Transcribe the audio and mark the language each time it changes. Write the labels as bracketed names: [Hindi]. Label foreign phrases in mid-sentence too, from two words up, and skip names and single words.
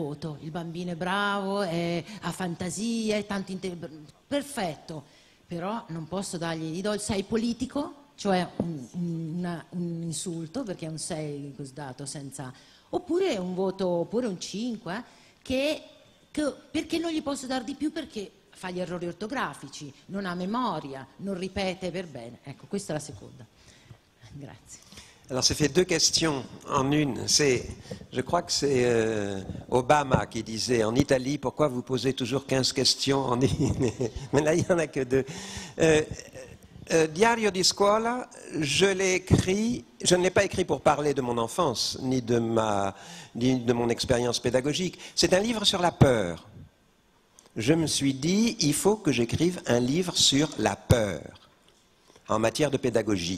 [Italian] voto, il bambino è bravo, ha fantasia, è tanto perfetto, però non posso dargli, gli do il 6 politico, cioè un insulto, perché è un 6 dato senza, oppure un voto, oppure un 5, perché non gli posso dare di più, perché fa gli errori ortografici, non ha memoria, non ripete per bene. Ecco, questa è la seconda. Grazie. [French] Alors, ça fait deux questions en une. Je crois que c'est Obama qui disait en Italie, pourquoi vous posez toujours 15 questions en une? Mais là, il n'y en a que deux. Diario di scuola, je l'ai écrit, je ne l'ai pas écrit pour parler de mon enfance, ni de mon expérience pédagogique. C'est un livre sur la peur. Je me suis dit, il faut que j'écrive un livre sur la peur en matière de pédagogie.